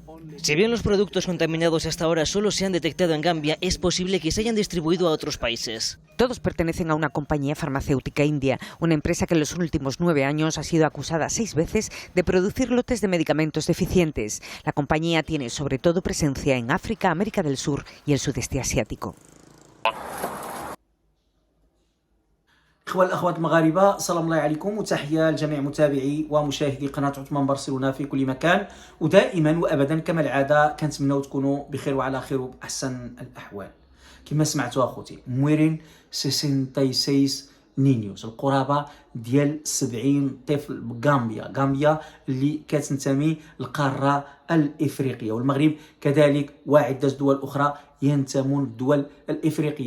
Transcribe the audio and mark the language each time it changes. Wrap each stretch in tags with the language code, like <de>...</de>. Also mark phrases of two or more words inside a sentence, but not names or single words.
<es>Si bien los productos contaminados hasta ahora solo se han detectado en Gambia, es posible que se hayan distribuido a otros países. Todos pertenecen a una compañía farmacéutica india, una empresa que en los últimos 9 años ha sido acusada 6 veces de producir lotes de medicamentos deficientes. La compañía tiene sobre todo presencia en África, América del Sur y el sudeste asiático.</es> <ar>اخوان الاخوات المغاربه، سلام الله عليكم وتحيه لجميع متابعي ومشاهدي قناه عثمان برسلونه في كل مكان. ودائما وابدا كما العاده كنتمناو تكونوا بخير وعلى خير وباحسن الاحوال. كما سمعتوا اخوتي، مويرين 66 نينيوز، القرابه ديال 70 طفل بغامبيا اللي كتنتمي للقاره الافريقيه، والمغرب كذلك وعده دول اخرى ينتمون للدول الافريقيه.</ar>